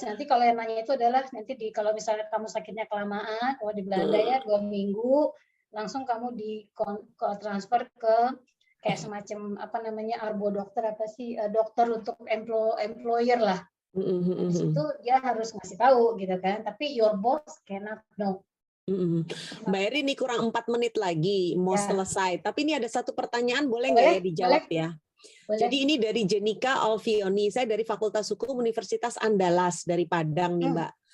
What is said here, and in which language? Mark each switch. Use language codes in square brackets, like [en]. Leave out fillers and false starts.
[id] Nanti kalau yang nanya itu adalah kalau misalnya kamu sakitnya kelamaan, kalau di Belanda ya 2 minggu, langsung kamu transfer ke kayak semacam apa namanya arbo dokter dokter untuk employer lah. Di situ dia harus ngasih tahu gitu kan. Tapi [en] your boss cannot know. [id] Mbak Eri, ini kurang 4 menit lagi mau selesai. Tapi ini ada satu pertanyaan, boleh nggak ya dijawab ya? Boleh. Jadi ini dari Jenika Alfioni, saya dari Fakultas Hukum Universitas Andalas dari Padang nih Mbak.